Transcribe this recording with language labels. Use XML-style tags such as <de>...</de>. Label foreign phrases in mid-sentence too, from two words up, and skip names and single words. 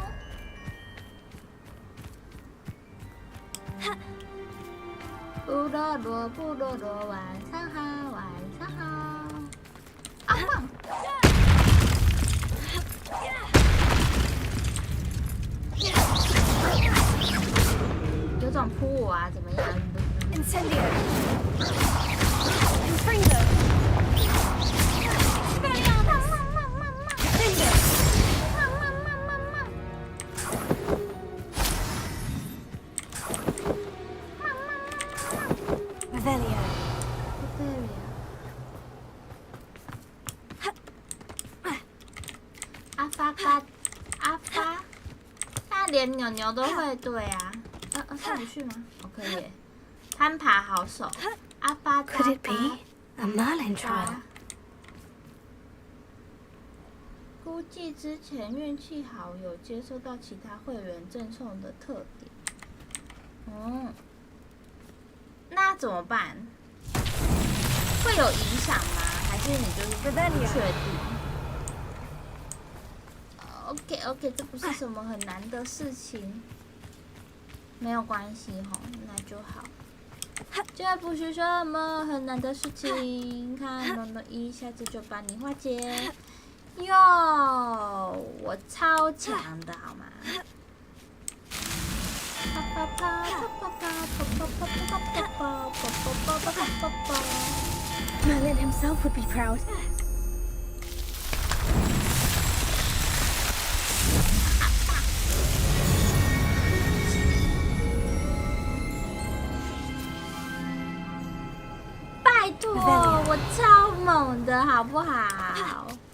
<zh>布洛罗，晚上好，晚上好。啊棒！有种扑我啊，怎么样 Incendio. Infringo. Expelliarmus. Incendio. Revelio. 阿发，他连牛都会对啊。上不去吗？可以。攀爬好手，阿发。</zh> <en>Could it be a Merlin trial?</en> <zh>估计之前运气好，有接收到其他会员赠送的特点。那怎么办？会有影响吗？还是你就是不确定？OK， 这不是什么很难的事情，没有关系吼，那就好。这不是什么很难的事情，看龙龙一下子就把你化解。哟，我超强的好吗？</zh> <en>Merlin himself would be proud.</en> <zh>拜托，我超猛的好不好？</zh>